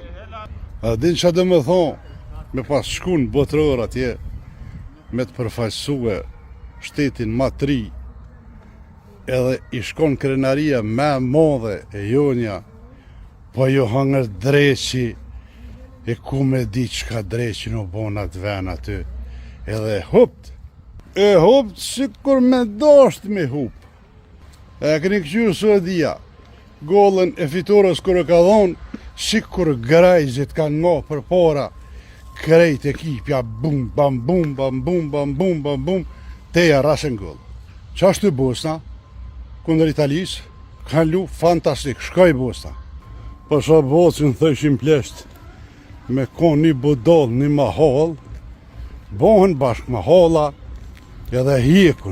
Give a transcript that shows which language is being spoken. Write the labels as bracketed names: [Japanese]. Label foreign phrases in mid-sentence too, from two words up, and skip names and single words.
[Albanian] A din që dhe me thonë, me pas shkun botëror atje, me të përfaqësue shtetin ma tri, edhe i shkon krenaria me modhe e jonja, po jo hangër dreqi, e ku me di qka dreqi në bona të ven aty, edhe hupt, si kur me dasht me hup. E këni këqyrë Suedia, gollën e fitores kër e ka dhonë, si kur grajzit kanë ngo për para, krejt ekipja, bum, bam, bum, bam, bum, bam, bum, bam, bum, teja rasën gollë. Qashtu Bosna, kundër Italis, kanë lu fantastik, shkoj Bosna. Pasha Bosnë thëshim plesht, me kon një budol, një mahal, bohen bashk mahala, edhe hjekun.